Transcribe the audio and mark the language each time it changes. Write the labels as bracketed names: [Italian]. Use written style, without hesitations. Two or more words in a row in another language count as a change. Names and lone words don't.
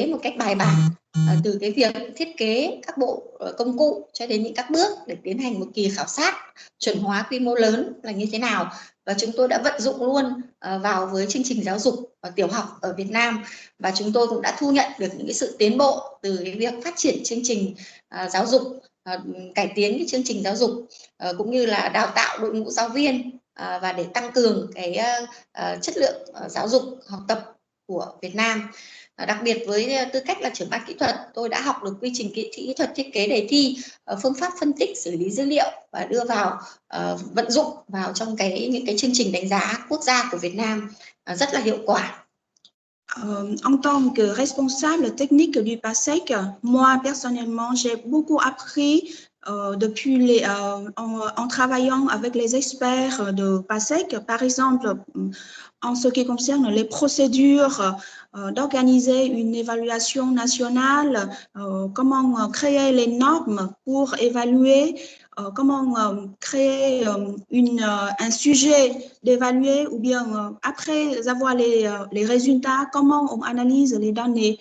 [Vietnamese] một cách bài bản, từ cái việc thiết kế các bộ công cụ cho đến những các bước để tiến hành một kỳ khảo sát chuẩn hóa quy mô lớn là như thế nào, và chúng tôi đã vận dụng luôn vào với chương trình giáo dục tiểu học ở Việt Nam, và chúng tôi cũng đã thu nhận được những cái sự tiến bộ từ cái việc phát triển chương trình giáo dục, cải tiến cái chương trình giáo dục cũng như là đào tạo đội ngũ giáo viên và để tăng cường cái chất lượng giáo dục học tập của Việt Nam. Đặc biệt với tư cách là trưởng ban kỹ thuật, tôi đã học được quy trình kỹ thuật thiết kế đề thi, phương pháp phân tích xử lý dữ liệu và đưa vào vận dụng vào trong những cái chương trình đánh giá quốc gia của Việt Nam rất là hiệu quả. [French] En tant que responsable technique du PASEC, moi personnellement, j'ai beaucoup appris depuis en travaillant avec les experts de PASEC, par exemple, en ce qui concerne les procédures d'organiser une évaluation nationale, comment créer les normes pour évaluer, comment créer un sujet d'évaluer, ou bien après avoir les résultats, comment on analyse les données.